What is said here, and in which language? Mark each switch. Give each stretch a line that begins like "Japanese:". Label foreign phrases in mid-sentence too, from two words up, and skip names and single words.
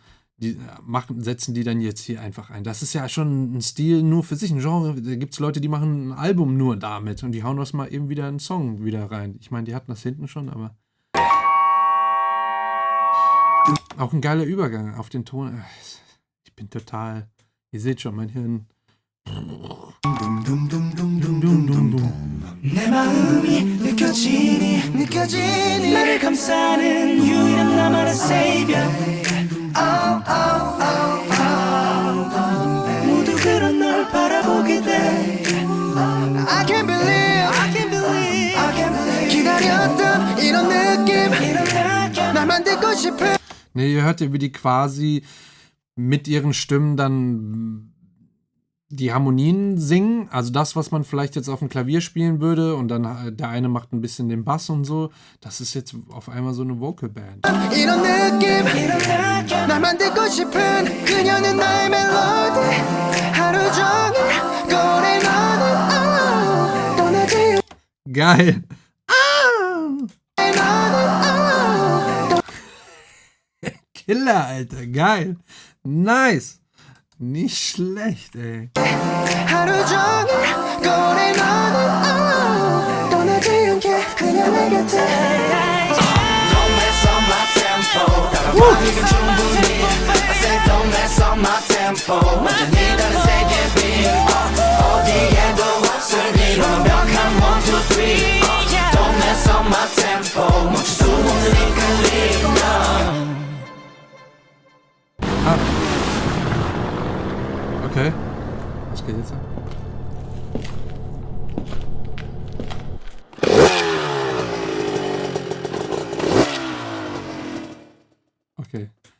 German: Setzen die dann jetzt hier einfach ein. Das ist ja schon ein Stil nur für sich, ein Genre. Da gibt es Leute, die machen ein Album nur damit und die hauen das mal eben wieder einen Song wieder rein. Ich meine, die hatten das hinten schon, aber auch ein geiler Übergang auf den Ton. Ich bin total, ihr seht schon, mein Hirn
Korean: 내 마음이 느껴지니 나를 감싸는 유일한 나만의 savior. 모두 그런 널 바라보게 돼.
English: I can't believe
Korean: 기다렸던 이런 느낌 날 만들고 싶은.
German: Ne, ihr hört ja, wie die quasi mit ihren Stimmen dann die Harmonien singen, also das, was man vielleicht jetzt auf dem Klavier spielen würde und dann der eine macht ein bisschen den Bass und so, das ist jetzt auf einmal so eine Vocalband.
Korean: 이런 느낌 날 만들고 싶은 그녀는 나의 멜로디 하루 종일 꺼내 너는 떠나지
German: Geil. Killer, Alter, geil. Nice. Nicht schlecht, ey.
Korean: 하루 종일 꺼내 너는 떠나지 않게 그냥 내 곁에.
English: Don't mess up my tempo
Korean: 따라가기는 충분히
English: I said don't mess up my tempo
Korean: 완전히 다른 세계
English: beat
Korean: 어디에도 없을 네 완벽한
English: 1, 2, 3 Don't mess up my tempo
Korean: 멈출 수 없는 이 끌림
German: Okay. Was geht jetzt ab? Okay.